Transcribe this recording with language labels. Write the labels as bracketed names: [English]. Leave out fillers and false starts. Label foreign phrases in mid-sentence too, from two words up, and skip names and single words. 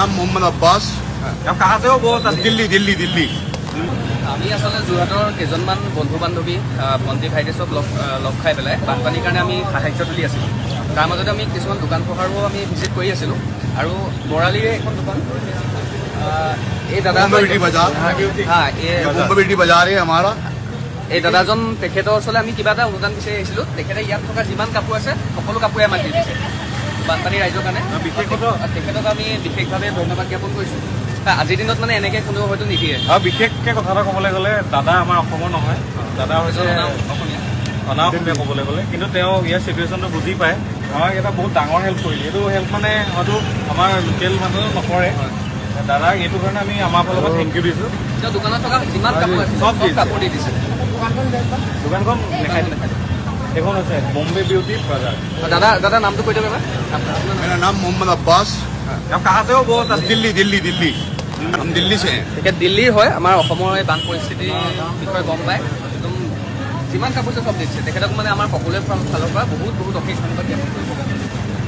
[Hindi] नाम मोहम्मद अब्बास। कहाँ से हो वो? दिल्ली दिल्ली दिल्ली। [Assamese] আমি আসলে যোৰহাটৰ কেইজনমান বন্ধু বান্ধৱী ভণ্টি ভাইটি চব লগ খাই পেলাই বানপানীৰ কাৰণে আমি সাহায্য তুলি আছিলোঁ। তাৰ মাজতে আমি কিছুমান দোকান পোহাৰো আমি ভিজিট কৰি আছিলোঁ আৰু বৰালিৰে এখন দোকান এই দাদা [Hindi] मुंबई बाजार है हमारा। [Assamese] এই দাদাজন তেখেতৰ ওচৰলৈ আমি কিবা এটা অনুদান বিচাৰি আহিছিলোঁ। তেখেতে ইয়াত থকা যিমান কাপোৰ আছে সকলো কাপোৰে আমাক দি দিছে বানপানী ৰাইজৰ কাৰণে। তেখেতক আমি বিশেষভাৱে ধন্যবাদ জ্ঞাপন কৰিছোঁ। আজিৰ দিনত মানে এনেকৈ কোনেও হয়তো নিদিয়ে। আৰু বিশেষকৈ কথা এটা ক'বলৈ গ'লে দাদা আমাৰ অসমৰ নহয়, দাদা হৈছে অসমীয়া অনাঅসমীয়া ক'বলৈ গ'লে, কিন্তু তেওঁ ইয়াৰ চিটুৱেশ্যনটো বুজি পায়। আমাক এটা বহুত ডাঙৰ হেল্প কৰিলে। এইটো হেল্প মানে হয়তো আমাৰ লোকেল মানুহে নকৰে। দাদাক এইটো কাৰণে আমি আমাৰ ফালৰ পৰা [English] thank you [Assamese] দিছোঁ। তেওঁ দোকানত থকা যিমান কাপোৰ আছে চব কাপোৰ দি দিছে। দোকানখন দেখাই এইখন হৈছে বম্বে বিউটি বাজাৰ। দাদা নামটো কৈ দিয়ক এবাৰ। [Hindi] मेरा नाम मोहम्मद अब्बास। कहाँ से हो वो? दिल्ली दिल्ली दिल्ली। हम दिल्ली से हैं। [Assamese] তেখেত দিল্লীৰ হয়। আমাৰ অসমৰ এই বান পৰিস্থিতিৰ বিষয়ে গম পায়। একদম যিমান কাপোৰ আছে চব দিছে। তেখেতক মানে আমাৰ সকলোৰে ফালৰ পৰা বহুত অশেষ ধন্যবাদ জ্ঞাপন কৰিছোঁ।